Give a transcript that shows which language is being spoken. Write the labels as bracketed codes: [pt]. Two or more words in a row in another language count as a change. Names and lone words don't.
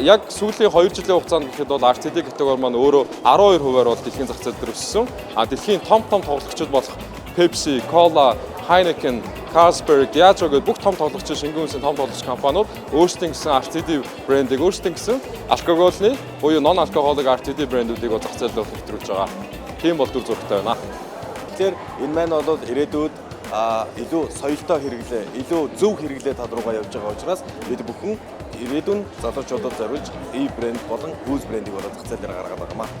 [mn] Яг сүүлийн 2 жилийн хугацаанд гэхэд RTD категори маань өөрөө 12%-аар дэлхийн зах зээл дээр өссөн. Дэлхийн том тоглогчид болох Pepsi, Cola, Heineken, Carlsberg, Diageo гэдэг бүх том тоглогчид шингэн үндэсний том тоглогч компаниуд өөрсдийн гэсэн RTD брендийг өөрсдийн гэсэн алкогольны буюу [en] non alcoholic [mn] RTD брэндүүдийг зах зээлд нэвтрүүлж байгаа. Тийм бол дүр зурагтай байна. Тэгэхээр энэ маань ирээдүйд илүү соёлтой хэрэглээ, илүү зөв хэрэглээ тал руугаа явж байгаа учраас бид бүхэн ирээдүйн залуучуудад зориулж Eve брэнд болон Ooze брендийг зах зээл дээр гаргаад байгаа маа.